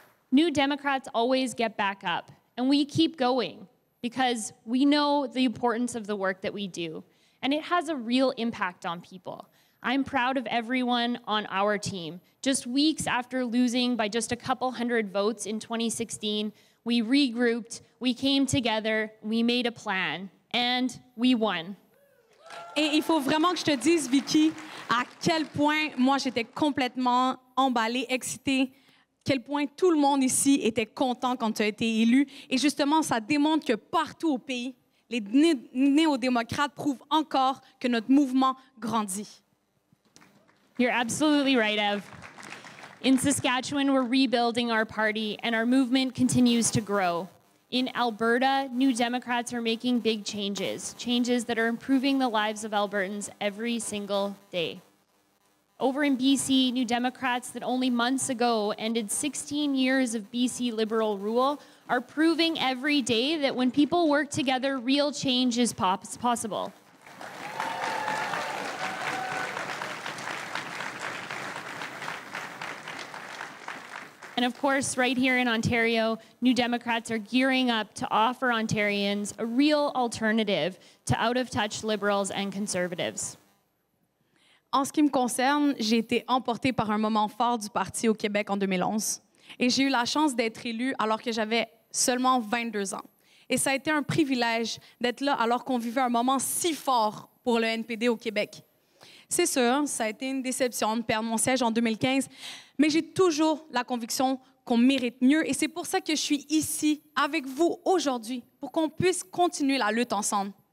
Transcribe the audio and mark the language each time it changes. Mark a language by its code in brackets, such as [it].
[en] New Democrats always get back up, and we keep going because we know the importance of the work that we do, and it has a real impact on people. I'm proud of everyone on our team. Just weeks after losing by just a couple hundred votes in 2016, we regrouped, we came together, we made a plan, and we won. [fr] Et il faut vraiment que je te dise, Vicky, à quel point moi j'étais complètement emballée, excitée, quel point tout le monde ici était content quand tu as été élu. Et justement, ça démontre que partout au pays, les néo-démocrates prouvent encore que notre mouvement grandit. [en] You're absolutely right, Ev. In Saskatchewan, we're rebuilding our party, and our movement continues to grow. In Alberta, New Democrats are making big changes, changes that are improving the lives of Albertans every single day. Over in BC, New Democrats that only months ago ended 16 years of BC Liberal rule are proving every day that when people work together, real change is possible. And of course, right here in Ontario, New Democrats are gearing up to offer Ontarians a real alternative to out-of-touch Liberals and Conservatives. [fr] En ce qui me concerne, j'ai été emportée par un moment fort du parti au Québec en 2011. Et j'ai eu la chance d'être élue alors que j'avais seulement 22 ans. Et ça a été un privilège d'être là alors qu'on vivait un moment si fort pour le NPD au Québec. C'est sûr, ça a été une déception de perdre mon siège en 2015, mais j'ai toujours la conviction qu'on mérite mieux. Et c'est pour ça que je suis ici avec vous aujourd'hui, pour qu'on puisse continuer la lutte ensemble.